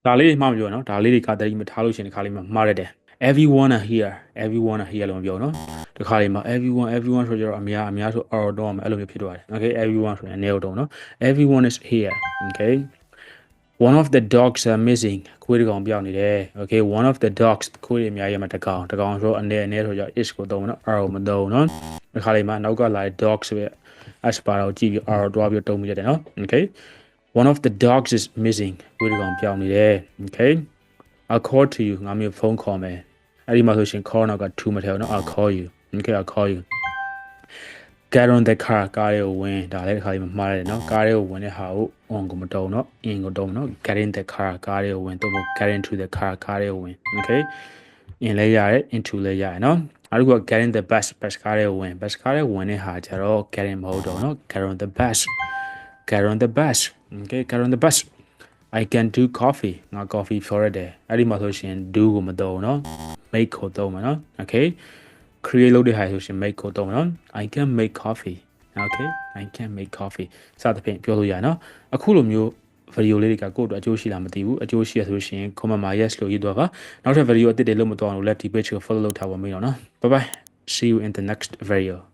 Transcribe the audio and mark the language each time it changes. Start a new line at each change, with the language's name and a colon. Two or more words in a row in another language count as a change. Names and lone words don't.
Burmese: ဒါလေးတွေမှမပြောနော်ဒါလေးတွေကတတိမထားလို့ရှင်ဒီခါလေးမှာမှားရတယ်
English: everyone are here
Burmese: လို့ပြောနော်ဒီခါလေးမှာ everyone ဆိုကြတော့အများဆို all တော့မယ်အဲ့လိုမျိုးဖြစ်သွားတယ်
English: okay everyone
Burmese: ဆိုရင် nail တော့နော်
English: everyone is here okay one of the dogs are
Burmese: missing ခွေးတစ်ကောင်ပြောင်းနေတယ်
English: okay one of the dogs
Burmese: ခွေးတွေအများကြီးမှာတစ်ကောင်ဆိုအနေဆိုကြ is ကိုသုံးနော် r ကိုမသုံးနော်ဒီခါလေးမှာနောက်ကလာတဲ့ dog ဆိုရ as ပါတော့ကြည့်ပြီး r တွားပြီးတုံးမိရတယ်နော်
English: okay one of the dogs is missing
Burmese: ခွေးတစ်ကောင်ပြောင်းနေတယ်
English: okay I'll call to you
Burmese: ငါမျိုးဖု န်းခေါ်မယ်အဲ့ဒီမှာဆိုရှင် call နောက်က to မထည့်ဘူးနော်
English: I'll call you okay I'll call you get on the car
Burmese: ကားလေးကိုဝင်ဒါလည်းတစ်ခါလေးမှာမှားရတယ်နော်ကားလေးကိုဝင်တဲ့ဟာကို on ကိုမတုံးနော် in ကိုတုံးနော်
English: get in the car
Burmese: ကားလေးကိုဝင်တော့
English: get into the car
Burmese: ကားလေးကိုဝင် okay in လဲရတယ် into လဲရတယ်နော်အဲ့ဒါက
English: get in the bus
Burmese: ကားလေးကိုဝင် bus ကားလေးဝင်တဲ့ဟာကျတော့
English: get in
Burmese: မဟုတ်တော့နော်
English: get on the bus okay get on the bus I can do coffee
Burmese: ငါ coffee ဖြောရတယ်အဲ့ဒီမှာဆိုရှင် do ကိုမသုံးနော် make ကိုသုံးမှာနော် okay create လုပ်တဲ့ဟာဆိုရှင် make ကိုသုံးမှာနော်
English: I can make coffee okay I can make coffee
Burmese: စသဖြင့်ပြောလို့ရနော်အခုလိုမျိုး video လေးတွေကကိုယ့်အတွက်အကျိုးရှိလားမသိဘူးအကျိုးရှိရဆိုရှင် comment မှာ yes လို့ရေးသွားပါနောက်ထပ် video အသစ်တွေလုပ်မသွားအောင်လို့လည်းဒီ page ကို follow လုပ်ထားပါမယ်နော်
English: bye bye see you in the next video